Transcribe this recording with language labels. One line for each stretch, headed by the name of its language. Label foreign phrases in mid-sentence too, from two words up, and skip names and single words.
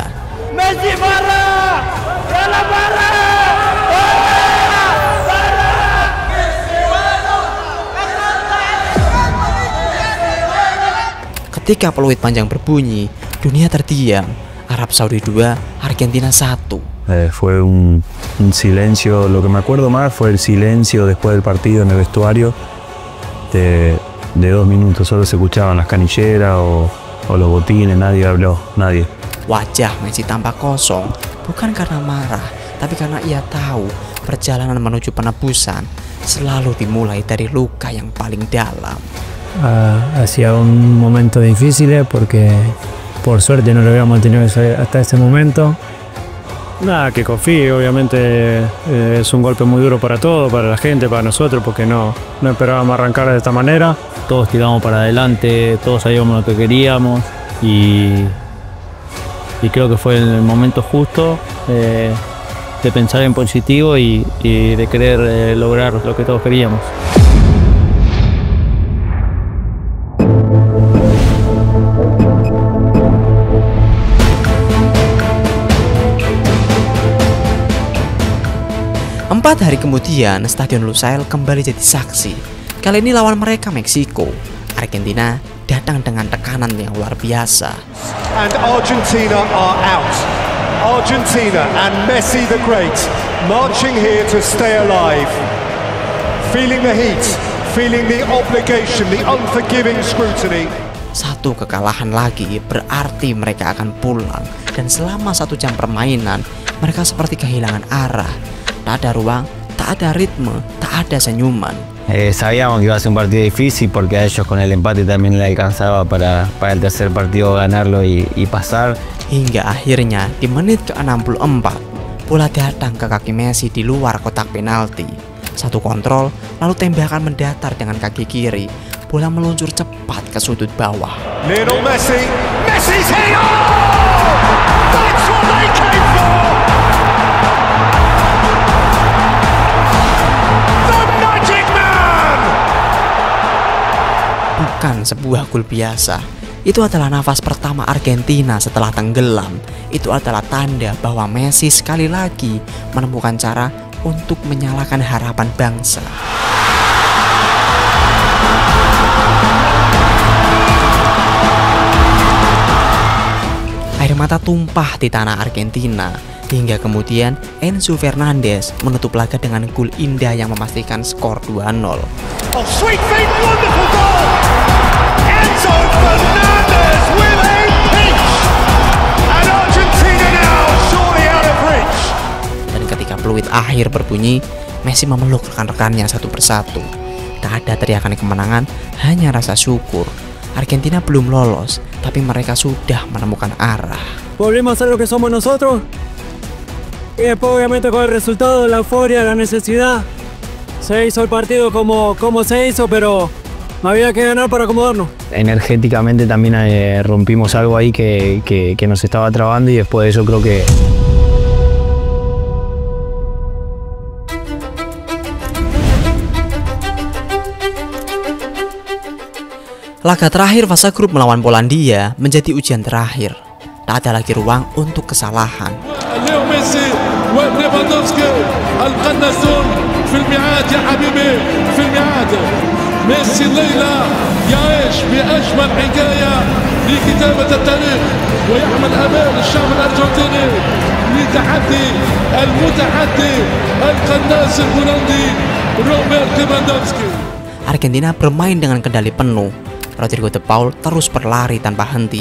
Indonesian: Messi marah! Salah marah! Ketika peluit panjang berbunyi, dunia terdiam. Arab Saudi 2, Argentina 1.
Spanish: Fue un silencio, lo que me acuerdo más fue el silencio después del partido en el vestuario de 2 minutos, solo se escuchaban las canilleras o los botines, nadie habló, nadie.
Indonesian: Wajah Messi tampak kosong, bukan karena marah, tapi karena ia tahu perjalanan menuju penebusan selalu dimulai dari luka yang paling dalam.
Spanish: Hacia un momento difícil porque por suerte no lo habíamos tenido hasta ese momento. Nada, que confíe, obviamente es un golpe muy duro para todos, para la gente, para nosotros, porque no esperábamos arrancar de esta manera. Todos tiramos para adelante, todos sabíamos lo que queríamos y creo que fue el momento justo de pensar en positivo y de querer lograr lo que todos queríamos.
Indonesian: Empat hari kemudian, Stadion Lusail kembali jadi saksi. Kali ini lawan mereka Meksiko. Argentina datang dengan tekanan yang luar biasa.
English: And Argentina are out. Argentina and Messi the Great marching here to stay alive. Feeling the heat, feeling the obligation, the unforgiving scrutiny.
Indonesian: Satu kekalahan lagi berarti mereka akan pulang. Dan selama 1 jam permainan, mereka seperti kehilangan arah. Tak ada ruang, tak ada ritme, tak ada senyuman.
Spanish: Sabíamos que iba a ser un partido difícil porque a ellos con el empate también le alcanzaba para el tercer partido ganarlo y pasar.
Indonesian: Hingga akhirnya di menit ke-64, bola datang ke kaki Messi di luar kotak penalti. Satu kontrol, lalu tembakan mendatar dengan kaki kiri. Bola meluncur cepat ke sudut bawah.
English: Lionel Messi, Messi's hit! Oh! That's what they came for! The Magic Man!
Indonesian: Bukan sebuah gol biasa. Itu adalah nafas pertama Argentina setelah tenggelam. Itu adalah tanda bahwa Messi sekali lagi menemukan cara untuk menyalakan harapan bangsa. Air mata tumpah di tanah Argentina, hingga kemudian Enzo Fernandez menutup laga dengan gol indah yang memastikan skor 2-0.
English: Oh, sweet feet, wonderful goal! Enzo Fernandez with a pinch! And Argentina now surely out of reach!
Indonesian: Dan ketika peluit akhir berbunyi, Messi memeluk rekan-rekannya satu persatu. Tak ada teriakan kemenangan, hanya rasa syukur. Argentina belum lolos, tapi mereka sudah menemukan arah.
Spanish: Volvimos a ser lo que somos nosotros. Y después obviamente con el resultado, la euforia, la necesidad. Se hizo el partido como se hizo, pero había que ganar para acomodarnos. Energéticamente también rompimos algo ahí que nos estaba trabando y después de eso creo que...
Indonesian: Laga terakhir fase grup melawan Polandia menjadi ujian terakhir. Tak ada lagi ruang untuk kesalahan.
Arabic: Leo Messi wa Lewandowski القناصون في الميعاد يا حبيبي في الميعاد. ميسي الليلة يعيش بأجمل حكاية لكتابة التاريخ ويحمل أمال الشعب الأرجنتيني لتحدي المتحدي القناص البولندي روبرت ليفاندوفسكي.
Indonesian: Argentina bermain dengan kendali penuh. Rodrigo De Paul terus berlari tanpa henti.